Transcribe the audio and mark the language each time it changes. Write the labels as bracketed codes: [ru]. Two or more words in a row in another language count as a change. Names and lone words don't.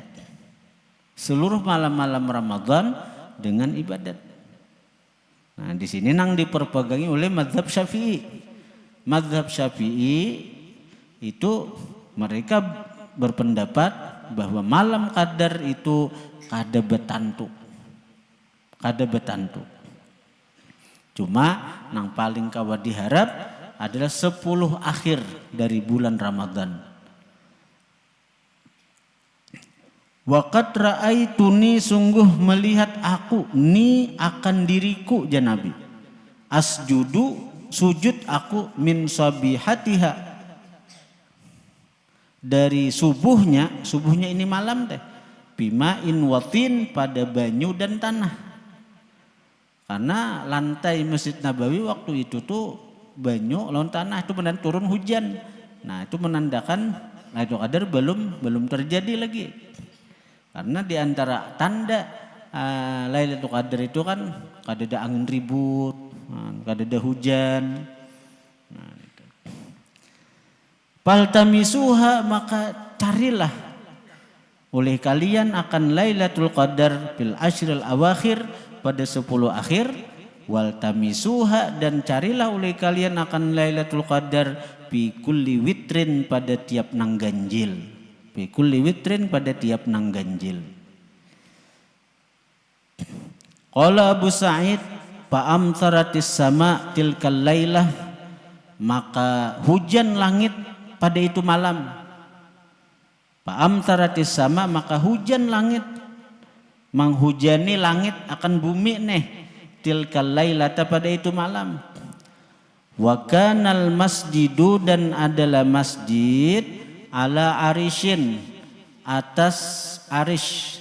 [bjn] Seluruh malam-malam Ramadan dengan ibadat. Nah, di sini nang diperpegangi oleh mazhab Syafi'i. Mazhab Syafi'i itu mereka berpendapat bahwa malam qadar itu kada betantu. Cuma nang paling kawa diharap adalah 10 akhir dari bulan Ramadan. [ar] وقد رأيتني, [bjn] sungguh melihat aku ni akan diriku ya Nabi. Asjudu, sujud aku [ar] من صبيحتها, [bjn] dari subuhnya ini malam teh. [ar] بماء وطين, [bjn] pada banyu dan tanah. Karena lantai Masjid Nabawi waktu itu tuh banyu lawan tanah, itu benar turun hujan. Nah, itu menandakan Lailatul Qadar belum terjadi lagi. Karena di antara tanda Lailatul Qadar itu kan kada ada angin ribut, kada ada hujan. Nah, itu. Faltamisuha, maka carilah oleh kalian akan Lailatul Qadar [ar] في العشر الأواخر, [bjn] pada 10 akhir. [ar] والتمسوها, [bjn] dan carilah oleh kalian akan Lailatul Qadar [ar] بكل وتر, [bjn] pada tiap nang ganjil. [ar] بكل وتر, [bjn] pada tiap nang ganjil. [ar] قال أبو سعيد فأمطرت السماء تلك الليلة, [bjn] maka hujan langit pada itu malam. [ar] فأمطرت السماء, [bjn] maka hujan langit, menghujani langit akan bumi nih, [ar] تلك الليلة, [bjn] pada itu malam. [ar] وكان المسجد, [bjn] dan adalah masjid [ar] على عريش, [bjn] atas arish.